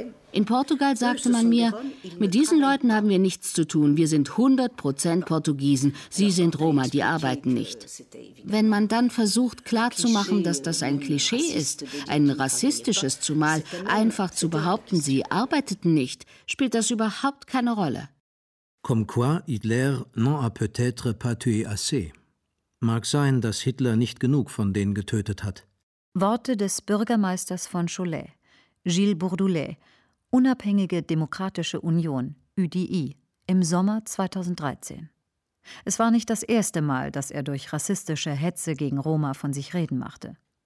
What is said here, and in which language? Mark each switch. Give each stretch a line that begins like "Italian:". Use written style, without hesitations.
German: In Portugal sagte man mir, mit diesen Leuten haben wir nichts zu tun. Wir sind 100% Portugiesen. Sie sind Roma, die arbeiten nicht. Wenn man dann versucht, klarzumachen, dass das ein Klischee ist, ein rassistisches, zumal einfach zu behaupten, sie arbeiteten nicht, spielt das überhaupt keine Rolle.
French: Comme quoi Hitler n'en a peut-être pas tué assez.
German: Mag sein, dass Hitler nicht genug von denen getötet hat. Worte des Bürgermeisters von Cholet, Gilles Bourdoulet, Unabhängige Demokratische Union, UDI, im Sommer 2013. Es war nicht das erste Mal, dass er durch rassistische Hetze gegen Roma von sich reden machte.